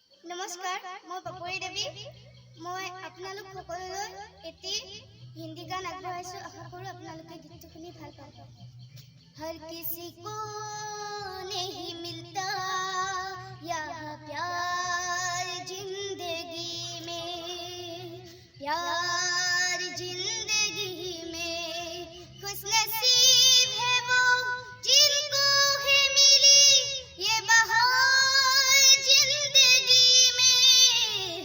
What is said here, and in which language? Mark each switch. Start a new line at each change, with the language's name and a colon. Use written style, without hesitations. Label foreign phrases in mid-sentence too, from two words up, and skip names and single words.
Assamese: নমস্কাৰ, মই পাপৰি দেৱী। মই আপোনালোক সকলোলৈ এটি হিন্দী গান আগবঢ়াইছোঁ। আশা কৰোঁ আপোনালোকে গীতটো শুনি ভাল পাব।
Hindi: हर किसी को नहीं मिलता यहाँ प्यार जिंदगी में, प्यार जिंदगी में खुशनसीब है वो जिनको है मिली ये बहार जिंदगी में।